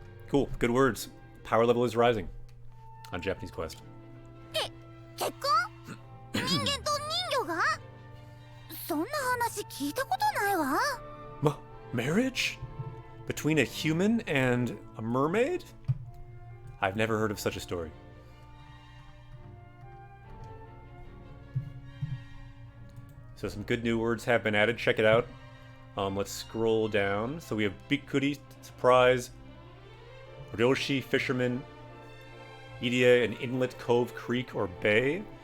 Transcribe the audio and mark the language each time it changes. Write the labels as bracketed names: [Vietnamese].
[English] Cool, good words. Power level is rising on Japanese Quest. [Japanese] 結婚？人間と人魚が？そんな話聞いたことないわ。 [English] Marriage? Between a human and a mermaid? I've never heard of such a story. So some good new words have been added. Check it out. Let's scroll down. So we have Bikuri, surprise, Ryoshi, fisherman, Irie, an inlet, cove, creek, or bay.